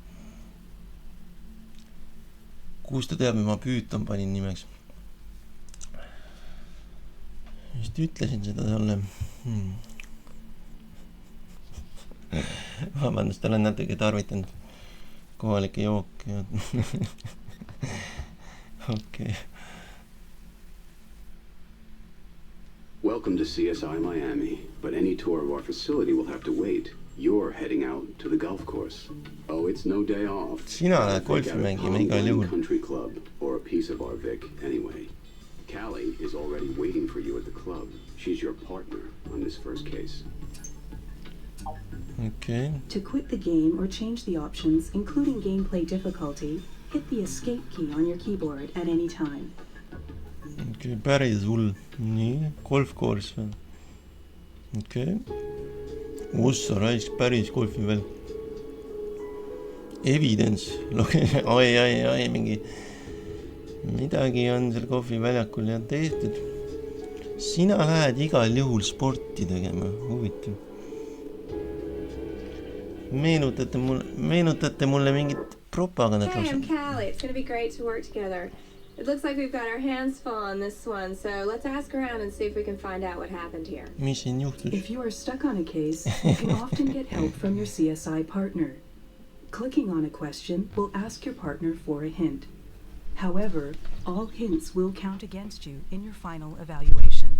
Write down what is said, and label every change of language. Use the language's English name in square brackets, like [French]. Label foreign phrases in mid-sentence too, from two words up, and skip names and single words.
[Estonian] Kus ta teab, ma püütan panin nimeks. Vist ütlesin seda talle. Vabandust, olen natuke tarvitanud kohalikke jooke. Okei. [English] Welcome to CSI Miami, but any tour of our facility will have to wait. You're heading out to the golf course. Oh, it's no day off. [Estonian] Sina lähed golfi mängima igal juhul. [English] Country club or a piece of our Vic anyway. Callie is already waiting for you at the club. She's your partner on this first case. Okay. To quit the game or change the options, including gameplay difficulty, hit the escape key on your keyboard at any time. [Estonian] Okay, päris hull. Nii, golfcourse või? Okay. Ussa raisk, päris golfi veel. Evidence. Ai, midagi on seal golfiväljakul ja tehtud. Sina lähed igal juhul sporti tegema. Huvitav. Meenutate mulle mingit propagandat. [English] Hey, I'm Callie. It's going to be great to work together. It looks like we've got our hands full on this one, so let's ask around and see if we can find out what happened here. [Estonian] Mis siin juhtus? [English] If you are stuck on a case, you can often get help from your CSI partner. Clicking on a question will ask your partner for a hint. However, all hints will count against you in your final evaluation.